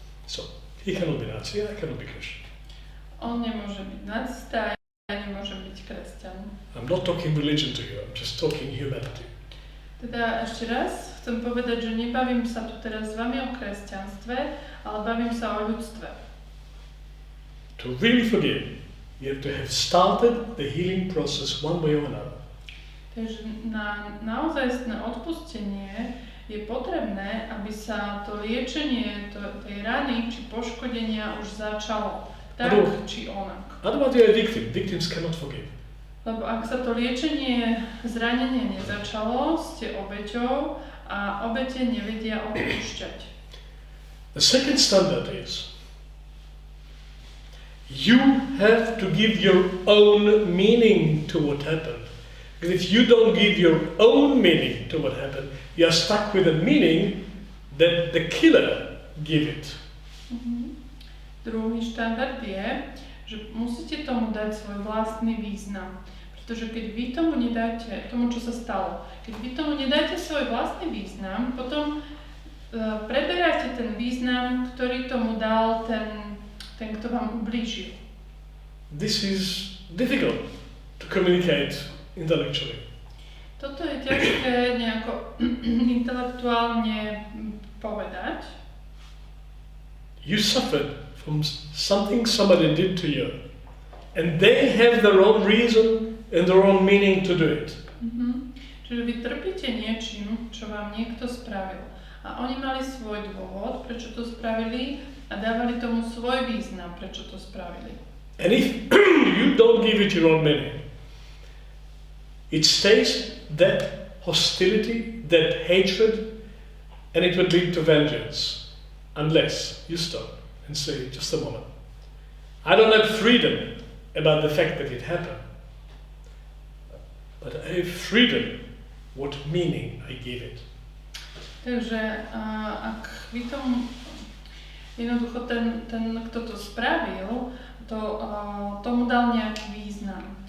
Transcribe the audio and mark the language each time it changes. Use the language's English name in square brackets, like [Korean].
[English] So, he cannot be Nazi, I cannot be Christian. [Slovak] On nemôže byť nacista, ja nemôžem byť kresťan. [English] I'm not talking religion to you, I'm just talking humanity. [Slovak] Teda ešte raz chcem povedať, že nebavím sa tu teraz s vami o kresťanstve, ale bavím sa o ľudstve. [English] To really forgive, you have to have started the healing process one way or another. [Slovak] Takže na naozajstné odpustenie je potrebné, aby sa to liečenie tej rany či poškodenia už začalo. Tak či onak. [English] Otherwise you're a victim. Victims cannot forgive. [Slovak] Lebo ak sa to liečenie zranenie nezačalo, ste obeťou a obete nevedia odpúšťať. [English] The second standard is you have to give your own meaning to what happened. Because if you don't give your own meaning to what happened, you are stuck with a meaning that the killer give it. [Slovak] Druhý štandard je, že musíte tomu dať svoj vlastný význam. Pretože keď vy tomu nedáte, tomu čo sa stalo, keď vy tomu nedáte svoj vlastný význam, potom preberáte ten význam, ktorý tomu dal ten kto vám ublížil. [English] This is difficult to communicate intellectually. [Slovak] Toto je ťažké nejako intelektuálne povedať. [English] You suffered from something somebody did to you, and they have their own reason and their own meaning to do it. [Slovak] Čiže vy trpíte niečím, čo vám niekto spravil. A oni mali svoj dôvod, prečo to spravili a dávali tomu svoj význam, prečo to spravili. [English] And if you don't give it your own meaning, it stays that hostility, that hatred, and it will lead to vengeance. Unless you stop and say, just a moment. I don't have freedom about the fact that it happened. But I have freedom what meaning I give it. [Slovak] Takže ak vy tomu, jednoducho ten kto to spravil, tomu dal nejaký význam.